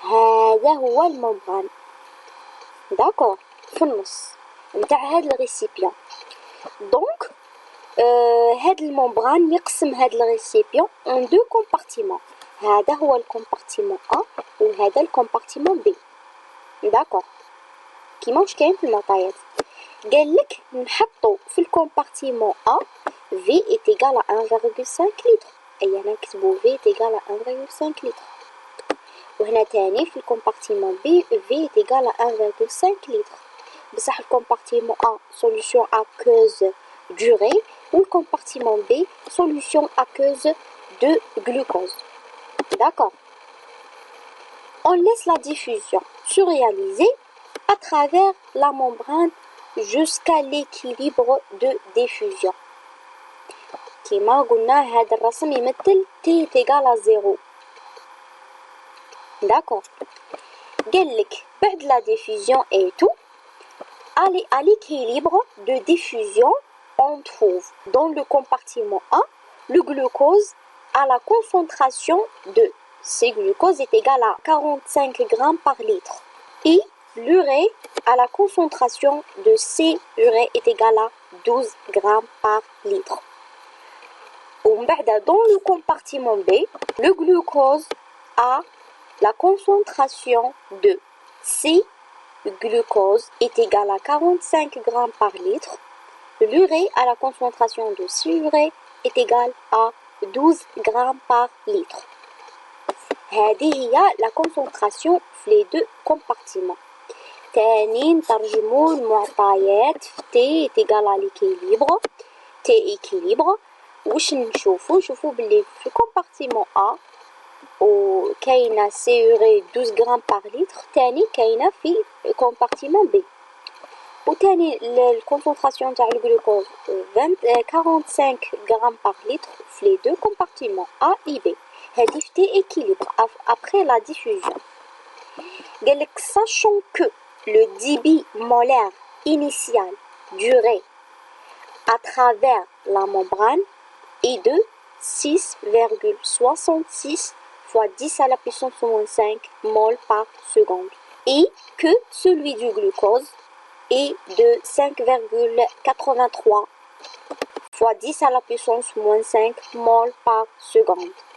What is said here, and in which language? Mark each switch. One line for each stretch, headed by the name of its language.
Arabic: هذا هو الممبران، داكور، في النص نتاع هذا الريسيبيون. دونك هذا الممبران يقسم هذا الريسيبيون ان دو كومبارتيمون، هذا هو الكومبارتيمون A وهذا الكومبارتيمون B، داكور، كيما واش كاين في المعطيات. قالك نحطو في الكومبارتيمون
French: A V est égal à 1,5 litre،
Arabic: أي أنا نكتبو
French: V est égal à 1,5 litre.
Arabic: وهنا تاني في الكومبارتيمون
French: B V est égal à 1,5 litre.
Arabic: بصح الكومبارتيمون
French: A solution aqueuse durée
Arabic: والكومبارتيمون
French: B solution aqueuse de glucose. D'accord. On laisse la diffusion se réaliser à travers la membrane jusqu'à l'équilibre de diffusion.
Arabic: كما قلنا هذا الرسم يمثل
French: T est égal à 0. D'accord.
Arabic: قالك
French: بعد la diffusion et tout, à l'équilibre de diffusion, on trouve dans le compartiment A le glucose à la concentration de C glucose est égal à 45 grammes par litre et l'urée à la concentration de C urée est égal à 12 grammes par litre. Dans le compartiment B, le glucose a la concentration de C glucose est égale à 45 grammes par litre. L'urée à la concentration de C urée est égale à 12 grammes par litre.
Arabic: هذه هي
French: la concentration في les deux compartiments.
Arabic: تاني نترجمو المعطيات في
French: T est égal à l'équilibre. T équilibre
Arabic: واش نشوفو باللي في الكومبارتيمون A وكاينه سي يوري 12 غرام بار لتر، تاني كاينه في الكومبارتيمون B. وتاني الكونسونطراسيون تاع الجلوكوز 45 غرام بار لتر في لي دو كومبارتيمون A et B. هذه في تي
French: équilibre après la diffusion.
Arabic: قالك
French: sachant que le débit molaire initial duré à travers la membrane est de 6,66 fois 10 à la puissance moins 5 mol par seconde et que celui du glucose est de 5,83 fois 10 à la puissance moins 5 mol par seconde.